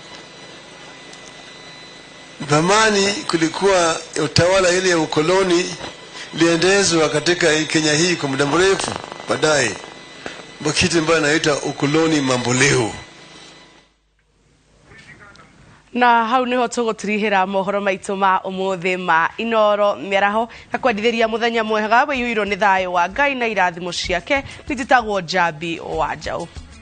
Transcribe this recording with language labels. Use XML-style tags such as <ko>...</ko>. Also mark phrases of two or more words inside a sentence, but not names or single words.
<sw>Zamani kulikuwa utawala ile ya ukoloni liendezwa katika Kenya hii kwa muda mrefu. Baadaye kitu ambacho inaitwa ukoloni mamboleo.</sw> <ki>Na hau niho tugutirihira mohoro maitu ma umuthi ma Inoro Miaraho na kwendithiria muthenya mwega wiyuirwo ni thayo wa Ngai na irathimo ciake. Nititagwo Jambi wa Njau.</ki>